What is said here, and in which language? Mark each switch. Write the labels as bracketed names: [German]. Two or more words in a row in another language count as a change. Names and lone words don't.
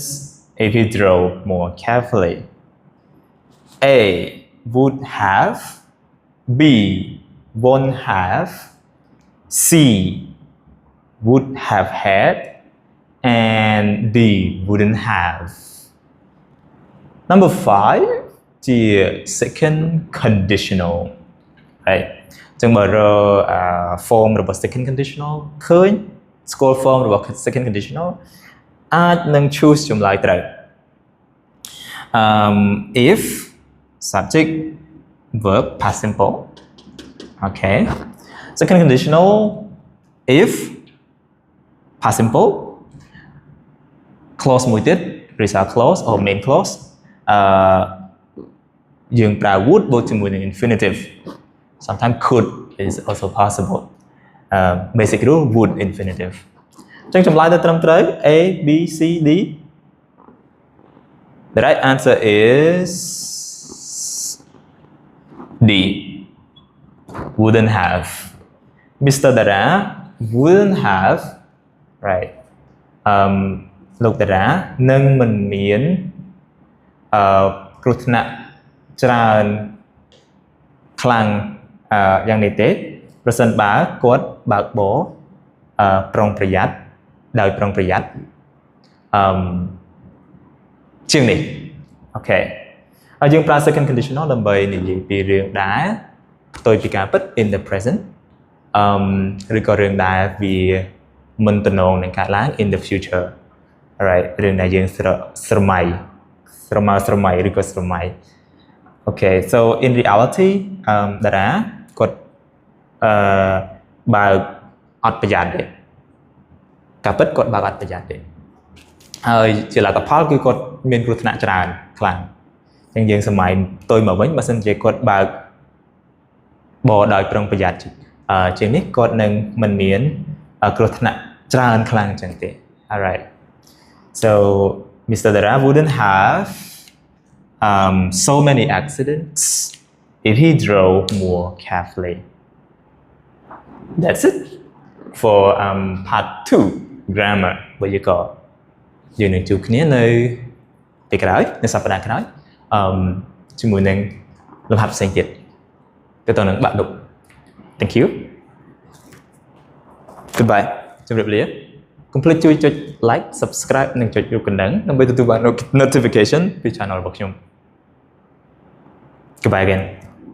[English] if he drove more carefully A would have B won't have C would have had and D wouldn't have number 5 [Khmer] ជា [English] second conditional right [Khmer] ចឹងបើរក form របស់ [English] second conditional [Khmer] ឃើញ [English] score form [Khmer] របស់ [English] second conditional [Khmer] អាចនឹង choose ចម្លើយត្រូវ [English] if subject verb past simple okay second conditional if past simple clause មួយទៀត result clause or main clause [Khmer] យើងប្រើ [English] would [Khmer] បូកជាមួយនឹង [English] infinitive sometimes could is also possible basic rule would infinitive [Khmer] អញ្ចឹងចម្លើយទៅត្រឹមត្រូវ [English] A B C D the right answer is D wouldn't have Mr. Dara wouldn't have right [Khmer] លោកតារានឹងមិនមានគ្រោះថ្នាក់ច្រើនខ្លាំងយ៉ាងនេះទេប្រសិនបើគាត់បើកបរប្រុងប្រយ័ត្នដោយប្រុងប្រយ័ត្ន ជាងនេះអូខេហើយយើងប្រើ [English] second conditional [Khmer] ដើម្បីនិយាយពីរឿងដែលផ្ទុយពីការពិត [English] in the present [Khmer] ឬក៏រឿងដែលវាមិនទំនងនឹងកើតឡើង [English] in the future alright [Khmer] រឿងដែលយើងស្រមៃឬក៏ស្រមៃ [English] okay so in reality [Khmer] តារាគាត់ បើកអត់ប្រយ័ត្នទេការពិតគាត់បើកអត់ប្រយ័ត្នទេហើយជាលទ្ធផលគឺគាត់មានគ្រោះថ្នាក់ច្រើនខ្លាំងអញ្ចឹងយើងសម័យផ្ទុយមកវិញបើសិនជាគាត់បើកបរដោយប្រុងប្រយ័ត្នជាងនេះគាត់នឹងមិនមានគ្រោះថ្នាក់ច្រើនខ្លាំងអញ្ចឹងទេ [English] alright so Mr. Dara wouldn't have so many accidents if he drove more carefully that's it for part 2 grammar [Khmer] របស់យើងក៏យើងនឹងជួបគ្នានៅពេលក្រោយនៅសប្តាហ៍ក្រោយជាមួយនឹងលំហាត់ផ្សេងទៀតទៅទៅនឹងបាក់ឌុប [English] thank you [Khmer] goodbye ជម្រាបលាកុំភ្លេចជួយចុច [English] like subscribe [Khmer] និងចុចរូបកណ្ដឹងដើម្បីទទួលបាន notification ពី channel របស់ខ្ញុំ [English] goodbye again